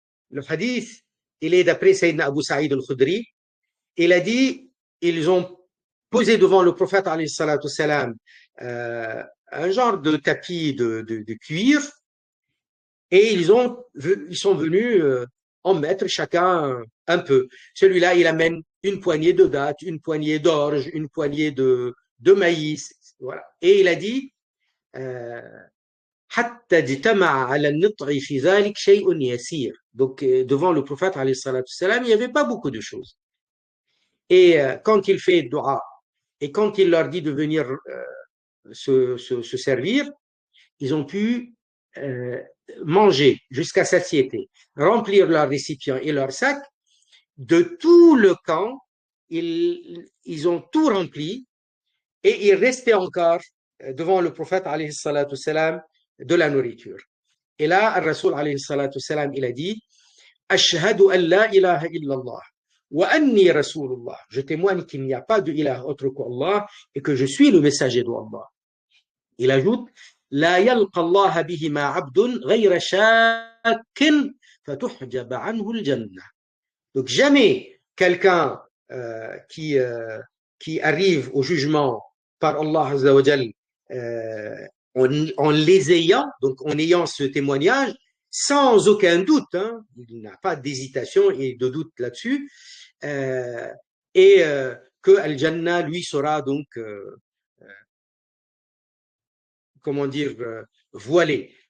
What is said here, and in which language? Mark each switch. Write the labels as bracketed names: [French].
[French] Le hadith, il est d'après Sayyidina Abu Sa'id al-Khudri. Il a dit, ils ont posé devant le prophète alayhi salatu wassalam, un genre de tapis de cuir et ils sont venus en mettre chacun un peu. Celui-là, il amène une poignée de dattes, une poignée d'orge, une poignée de maïs. Voilà. [Arabic] Et il a dit, حتى اجتمع على النطع في ذلك شيء يسير. [French] Donc, devant le prophète, alayhi salatu salam, il n'y avait pas beaucoup de choses. Et quand il fait dua, et quand il leur dit de venir se servir, ils ont pu manger jusqu'à satiété, remplir leurs récipients et leurs sacs. De tout le camp, ils ont tout rempli et il restait encore devant le prophète alayhi salatu salam de la nourriture. Et là, le Rasoul alayhi salatu salam, il a dit [Arabic] Ashhadu an la ilaha illallah wa anni rasulullah. [French] Je témoigne qu'il n'y a pas de ilah autre qu'Allah et que je suis le messager d'Allah. [Arabic] Il ajoute لا يلقى الله بهما عبد غير شاك فتحجب عنه الجنة. [French] Donc jamais quelqu'un qui arrive au jugement par Allah Azza wa Jal en les ayant, donc en ayant ce témoignage, sans aucun doute, hein, il n'a pas d'hésitation et de doute là-dessus, et que Al-Jannah lui sera donc comment dire, voilé.